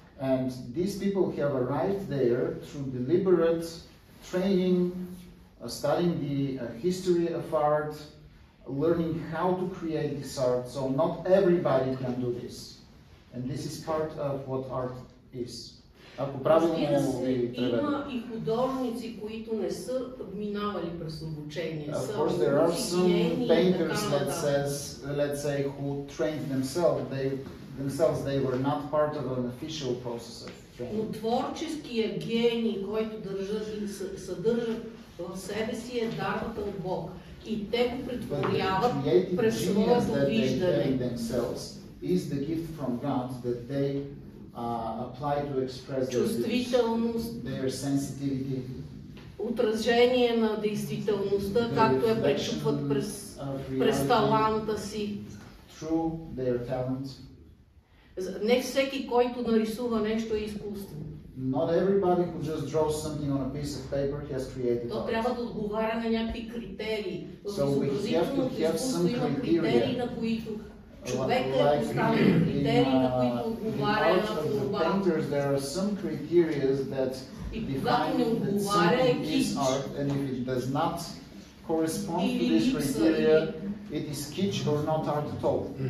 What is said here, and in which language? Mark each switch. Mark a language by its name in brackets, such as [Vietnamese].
[English] And these people have arrived there through deliberate training, studying the history of art, learning how to create this art. So not everybody can do this. And this is part of what art is. [Bulgarian] Ако правилно ви преведа. Има и художници, които не са минавали през обучение. [English] Of course, there are some painters, let's say, who trained themselves. They were not part of an official process of training. [Bulgarian] Но творческия гений, който съдържа в себе си, е дарбата от Бог. И те го претворяват през своето виждане. [English] Is the gift from God that they apply to express their sensitivity. [Bulgarian] Отражение на действителността, както я пречупват през таланта си. [English] Through their talent. [Bulgarian] Не всеки, който нарисува нещо, е изкуство. [English] Not everybody who just draws something on a piece of paper has created art. [Bulgarian] То трябва да отговаря на някакви критерии. В изобразителното изкуство има критерии, на които човека е поставен критерии, на които отговаря на творбата. [English] There are some criteria that define that something is art, and if it does not correspond to this criteria, it is kitsch or not art at all.